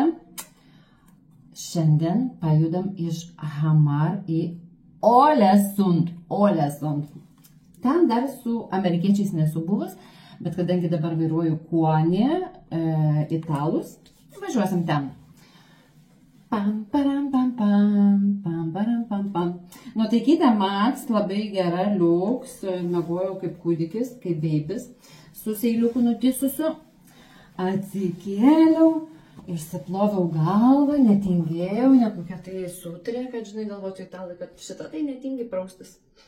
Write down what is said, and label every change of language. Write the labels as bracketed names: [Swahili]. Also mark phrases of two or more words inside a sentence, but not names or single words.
[Lithuanian] Šiandien pajudam iš Hamar į Ålesund. Ten dar su amerikiečiais nesu buvus, bet kadangi dabar vairuoju Kuonį, italus, važiuosim ten. Pam, param, pam, pam, pam, param, pam, pam. Nuotaikytė Max, labai gera, liuks, miegojau kaip kūdikis, kaip beibis, su seiliuku nutisusiu. Atsikėliau, išsiploviau galvą, netingėjau, nekokia tai sutrė, kad žinai, galvočiau italai, kad šitą tai netingi praustis.